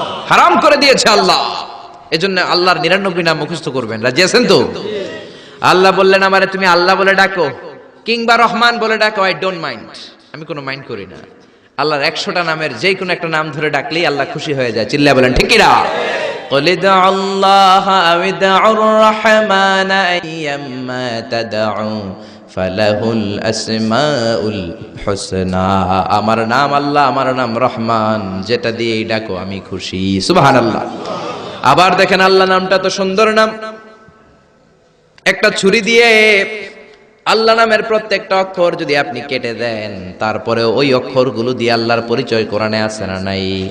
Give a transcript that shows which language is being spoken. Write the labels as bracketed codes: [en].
[bn] হারাম করে দিয়েছে আল্লাহ। এজন্য আল্লাহর 99 নাম মুখস্থ করবেন। রাজি আছেন তো? আল্লাহ বললেন আমারে তুমি আল্লাহ বলে ডাকো কিংবা রহমান বলে ডাকো, [en] I don't mind, [bn] আমি কোনো মাইন্ড করি না। আল্লাহর 100টা নামের যে কোনো একটা নাম ধরে ডাকলেই আল্লাহ খুশি হয়ে যায়। চিল্লায়া বলেন ঠিক কিনা? [ar] قل ادعوا الله أو ادعوا الرحمن أيما تدعوا فله الأسماء الحسنى। [bn] আমার নাম আল্লাহ, আমার নাম রহমান, যেটা দিয়ে ডাকো আমি খুশি। সুবহানাল্লাহ। আবার দেখেন আল্লাহ নামটা তো সুন্দর নাম। একটা ছুরি দিয়ে আল্লাহ নামের প্রত্যেকটা অক্ষর যদি আপনি কেটে দেন, তারপরে ওই অক্ষরগুলো দিয়ে আল্লাহর পরিচয় কোরআনে আছে না নাই?